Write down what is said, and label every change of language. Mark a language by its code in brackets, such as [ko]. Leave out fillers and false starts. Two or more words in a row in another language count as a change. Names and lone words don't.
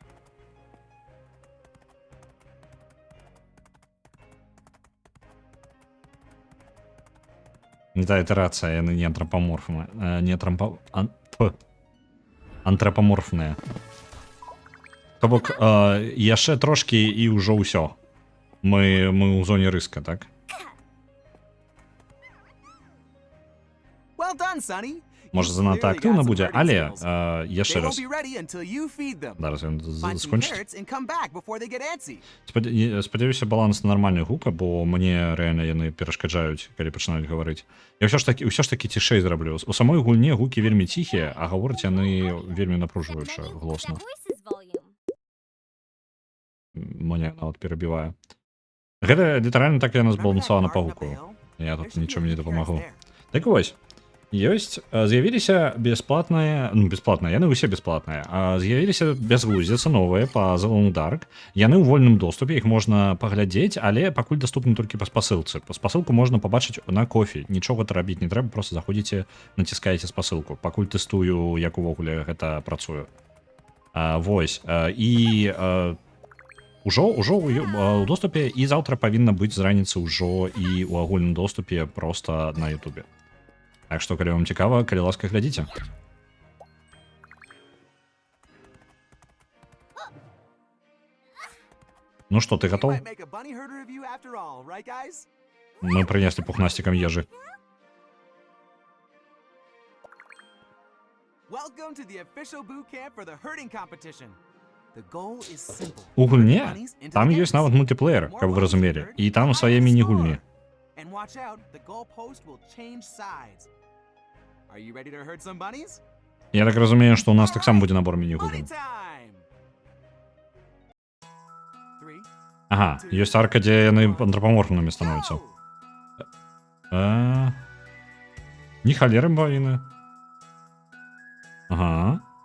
[be] Не та ітерацыя, яны не антрапаморфныя. Антрапаморфныя. То бок, яшчэ трошкі і ўжо ўсё. Мы ў зоне рыска, так? [en] Well done, Sonny. [be] Можа, [en] You [be] занадта [en] clearly [be] актыўна [en] got some [be] будзе, [en] herding [be] але [en] skills. [be] яшчэ [en] They [be] раз. [en] won't be ready until you feed them. [be] Зараз ён [en] Find some [be] скончыць. [en] carrots and come back before they get antsy. [be] Спадзяюся, баланс нармальны гука, бо мне рэальна яны перашкаджаюць, калі пачынаюць гаварыць. Я ўсё ж таки цішэй зраблю. У самой гульне гукі вельмі ціхія, а гавораць яны вельмі напружваюча, глосна. [en] Voices volume. [be] Мне нават перабівае. Гэта літаральна так яна [en] Remember that [be] збалансавана па [en] garden up [be] гуку. [en] the hill? [be] Я [en] There [be] тут [en] should be a [be] нічым не [en] few carrots [be] дапамагу. [en] there. [be] Так вось. Ёсць, з'явіліся бясплатныя, яны ўсе бясплатныя, з'явіліся бязглуздзіцы новыя па The Long Dark, яны ў вольным доступе, іх можна паглядзець, але пакуль даступны толькі па спасылцы. Спасылку можна пабачыць на кофе, нічога рабіць не трэба, просто заходзіце, націскаеце спасылку, пакуль тэстую, як увогуле гэта працуе. Вось, і ўжо ў доступе, і заўтра павінна быць з раніцы ўжо і ў агульным доступе проста на ютубе. Так што, калі вам цікава, калі ласка, глядзіце. Ну што, ты [en] We [be] гатоў? [en] might make a bunny herder of you after all, right, guys? [be] Мы прынеслі пухнастикам ежы. [en] Welcome to the official boot camp for the herding competition. The goal is simple. [be] У гульне [en] Bunnies into [be] там [en] the [be] ёсць [en] pens. [be] нават мультиплеер, каб вы разумелі, і там свае міні-гульні. [en] And watch out, the goalpost will change sides. Are you ready to herd some bunnies? [be] Я так разумею, што ў нас таксама будзе набор [en] Bunny [be] міні-гульняў. [en] time! 3, [be] Ага, ёсць арка, дзе яны антрапаморфнымі становяцца. [en] go! [be] Не халеры бавіны. Ага.